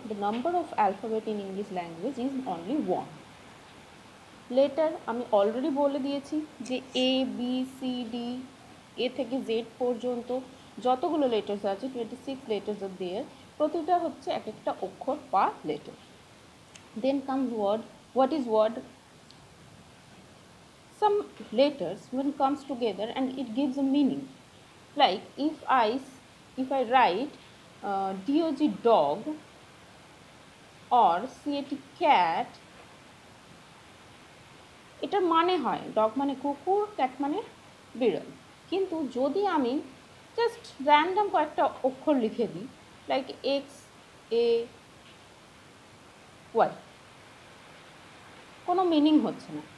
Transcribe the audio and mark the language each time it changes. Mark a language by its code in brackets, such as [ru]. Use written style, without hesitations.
[en] The number of alphabet in English language is only one. [bn] Letter আমি already বলে দিয়েছি যে এ বি সি ডি, এ থেকে Z পর্যন্ত যতগুলো লেটার্স আছে 26 লেটার্স অফ দেয়ার, প্রতিটা হচ্ছে এক একটা অক্ষর বা letter. [en] Then comes word. What is word? Some letters when comes together and it gives a meaning. Like if I write dog dog or cat cat, [bn] এটার মানে হয় ডগ মানে কুকুর, ক্যাট মানে বিড়াল। কিন্তু যদি আমি জাস্ট র্যান্ডম কয়েকটা অক্ষর লিখে দিই, লাইক এক্স এ ওয়াই, কোনো মিনিং হচ্ছে না।